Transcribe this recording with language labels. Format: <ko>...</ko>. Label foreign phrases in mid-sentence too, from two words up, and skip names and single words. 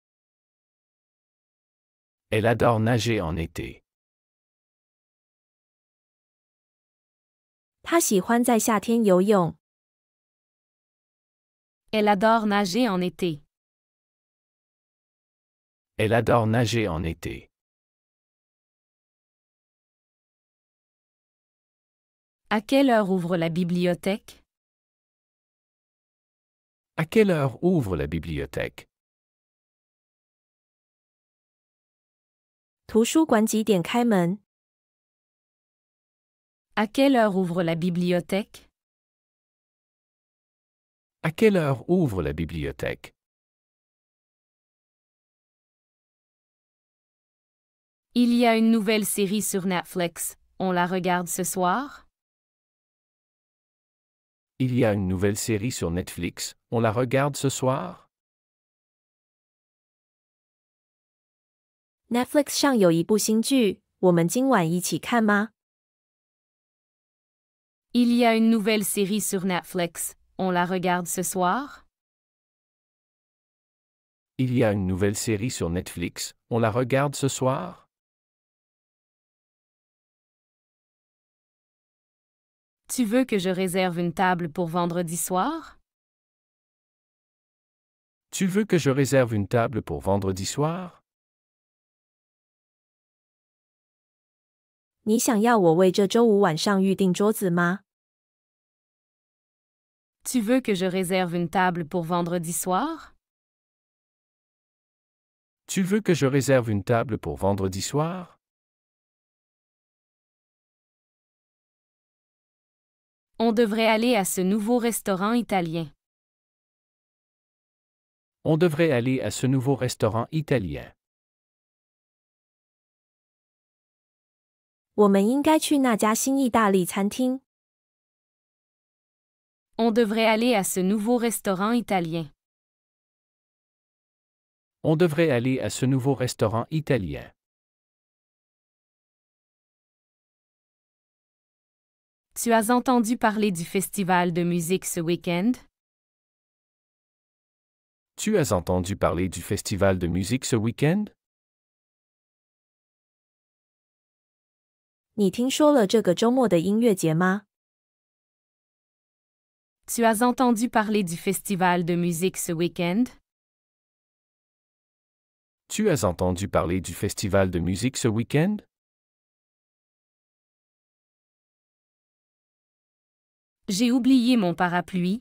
<fr>Elle adore nager en été.</fr> <zh>他喜欢在夏天游泳。</zh> <fr>Elle adore nager en été. Elle adore nager en été. À quelle heure ouvre la bibliothèque? À quelle heure ouvre la bibliothèque?</fr> <zh>图书馆几点开门？</zh> <fr>À quelle heure ouvre la bibliothèque? À quelle heure ouvre la bibliothèque? Il y a une nouvelle série sur Netflix. On la regarde ce soir? Il y a une nouvelle série sur Netflix. On la regarde ce soir?</fr> <zh>Netflix 上有一部新剧，我们今晚一起看吗？</zh> <fr>Il y a une nouvelle série sur Netflix. On la regarde ce soir? Il y a une nouvelle série sur Netflix. On la regarde ce soir? Tu veux que je réserve une table pour vendredi soir? Tu veux que je réserve une table pour vendredi soir?</fr> <zh>你想要我为这周五晚上预订桌子吗？</zh> <fr>Tu veux que je réserve une table pour vendredi soir? Tu veux que je réserve une table pour vendredi soir? On devrait aller à ce nouveau restaurant italien. On devrait aller à ce nouveau restaurant italien.</fr> <zh>我们应该去那家新意大利餐厅。</zh> <fr>On devrait aller à ce nouveau restaurant italien. On devrait aller à ce nouveau restaurant italien. Tu as entendu parler du festival de musique ce week-end? Tu as entendu parler du festival de musique ce week-end?</fr> <zh>你听说了这个周末的音乐节吗？</zh> <fr>Tu as entendu parler du festival de musique ce week-end? Tu as entendu parler du festival de musique ce week-end? J'ai oublié mon parapluie.</fr>